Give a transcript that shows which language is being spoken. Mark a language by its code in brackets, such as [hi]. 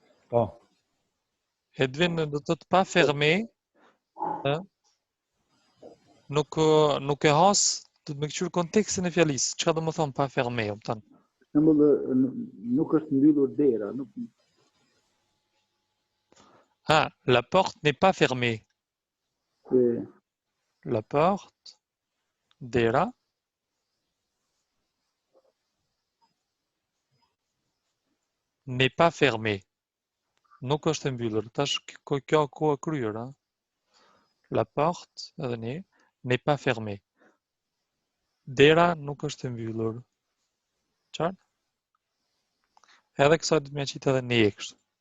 [sq] Po. Edvin do të thotë [fr] pa fermé, [sq] ë, nuk e has të me këqyr kontekstin e fjalisë. Çka do të thonë [fr] pa fermé, [sq] kupton? Për shembull, nuk është mbyllur dera, nuk [fr] Ah, la porte n'est pas fermée. [sq] se [fr] La porte, [sq] dera, [fr] n'est pas fermée. [sq] Nuk është e mbyllur. Tash kjo kohë e kryer, ha. [fr] La porte, [sq] edhe ne, [fr] n'est pas fermée. [sq] Dera nuk është e mbyllur. Qartë? Edhe kësaj do të më qitë edhe ne kështu.